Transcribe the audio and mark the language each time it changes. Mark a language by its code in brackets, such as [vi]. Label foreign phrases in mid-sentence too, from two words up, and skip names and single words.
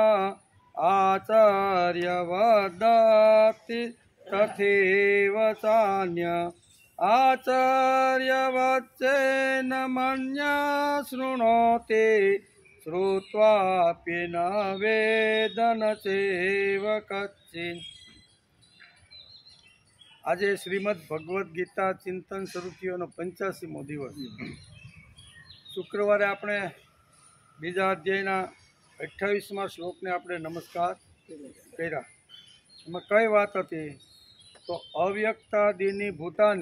[sa] आचार्यवदति तथैव चान्य आचार्यवच्चेन मन्यः शृणोति श्रुत्वापि न वेदन चैव कच्चित् [gu] આજે શ્રીમદ ભગવદ્ ગીતા ચિંતન શરૂ થયોનો 85મો દિવસ શુક્રવારે આપણે બીજા અધ્યાયના 28મા શ્લોકને આપણે નમસ્કાર કર્યા એમાં કઈ વાત હતી તો [sa] अव्यक्तादीनि भूतानि